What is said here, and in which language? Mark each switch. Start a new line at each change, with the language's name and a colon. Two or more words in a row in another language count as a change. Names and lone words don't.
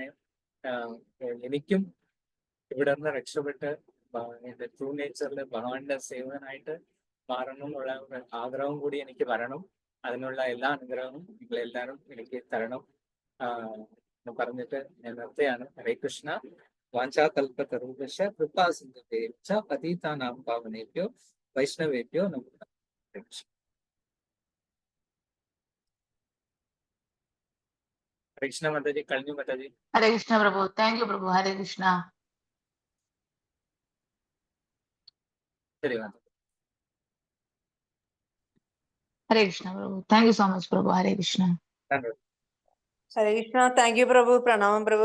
Malayalam: എനിക്കും ഇവിടെ നിന്ന് രക്ഷപ്പെട്ട് എന്റെ
English: true nature-il
Malayalam: ഭഗവാന്റെ സേവകനായിട്ട് മാറണം എന്നുള്ള ആഗ്രഹം കൂടി എനിക്ക് വരണം. അതിനുള്ള എല്ലാ അനുഗ്രഹവും നിങ്ങളെല്ലാവരും എനിക്ക് തരണം എന്ന് പറഞ്ഞിട്ട് ഞാൻ നിർത്തുകയാണ്. ഹരേ കൃഷ്ണ.
Sanskrit: വാഞ്ചാകൽപതരുഭ്യശ്ച കൃപാ സിന്ധുഭ്യശ്ച പതിതാനാം പാവനേഭ്യോ വൈഷ്ണവേഭ്യോ നമോ നമഃ.
Malayalam: ഹരേ കൃഷ്ണ. ഹരേ കൃഷ്ണ മാതാജി. കഴിഞ്ഞു മാതാജി. ഹരേ കൃഷ്ണ പ്രഭു.
English: thank you
Malayalam: പ്രഭു. ഹരേ കൃഷ്ണ. ശരി മാതാജി. ഹരേ കൃഷ്ണ പ്രഭു.
English: thank you so much പ്രഭു. ഹരേ കൃഷ്ണ.
Malayalam: ഹരേ കൃഷ്ണ.
English: thank you
Malayalam: പ്രഭു. പ്രണാമം പ്രഭു.